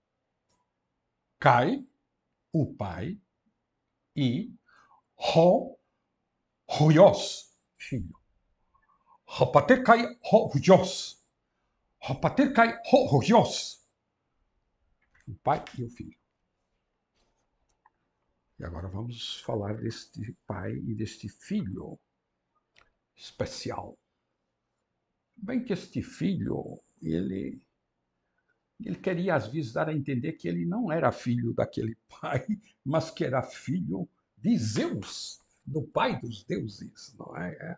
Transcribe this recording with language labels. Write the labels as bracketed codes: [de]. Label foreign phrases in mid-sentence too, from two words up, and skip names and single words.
[pt] kai, o pai, e hoyos, filho. [el] Ο πατήρ και υιός. Ο πατήρ και υιός. [pt] O pai e o filho. E agora vamos falar deste pai e deste filho especial. Bem que este filho, ele queria às vezes dar a entender que ele não era filho daquele pai, mas que era filho de Zeus, do pai dos deuses, não é?